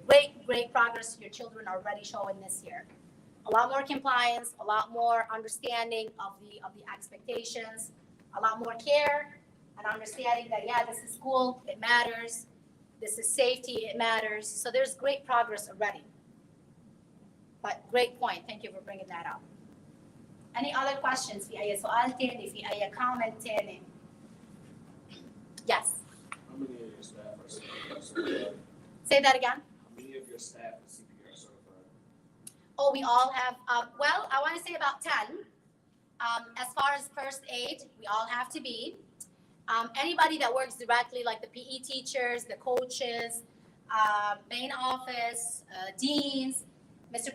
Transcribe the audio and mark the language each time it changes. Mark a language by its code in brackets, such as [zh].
[en] Great progress your children are already showing this year. A lot more compliance, a lot more understanding of the expectations, a lot more care and understanding that, this is school, it matters. This is safety, it matters. So there's great progress already. But great point. Thank you for bringing that up. Any other questions? [ar] في أي سؤال تاني؟ في أي comment تاني? [en] Yes. How many of your staff are CPR certified? Say that again. How many of your staff are CPR certified? Oh, we all have, I want to say about 10. As far as first aid, we all have to be. Anybody that works directly, like the PE teachers, the coaches, main office, deans, Mr.